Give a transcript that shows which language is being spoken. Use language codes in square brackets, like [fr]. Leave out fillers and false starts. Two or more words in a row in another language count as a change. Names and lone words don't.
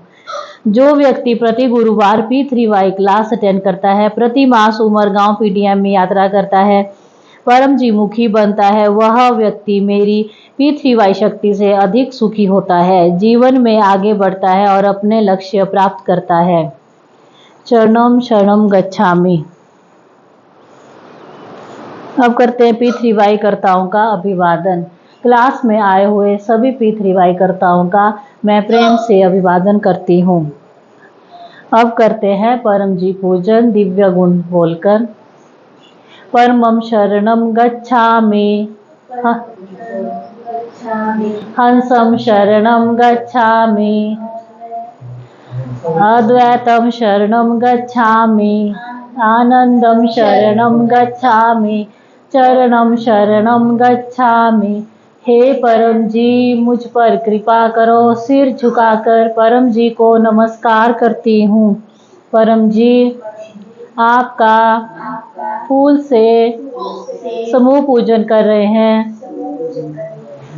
[hi] जो व्यक्ति प्रति गुरुवार P3Y [en] class attend [hi] करता है, प्रति मास उमरगांव PDM में यात्रा करता है, परम जी मुखी बनता है, वह व्यक्ति मेरी P3Y शक्ति से अधिक सुखी होता है, जीवन में आगे बढ़ता है और अपने लक्ष्य प्राप्त करता है। [sa] चरणम शरणम गच्छामि। [hi] अब करते हैं P3Y कर्ताओं का अभिवादन। क्लास में आए हुए सभी P3Y कर्ताओं का मैं प्रेम से अभिवादन करती हूँ। अब करते हैं परम जी पूजन दिव्य गुण बोलकर। [sa] परमं शरणं गच्छामि, हंसं शरणं गच्छामि, अद्वैतं शरणं गच्छामि, आनंदं शरणं गच्छामि, चरणं शरणं गच्छामि। [hi] हे परम जी, मुझ पर कृपा करो। सिर झुकाकर परम जी को नमस्कार करती हूँ। परम जी, आपका फूल से समूह पूजन कर रहे हैं।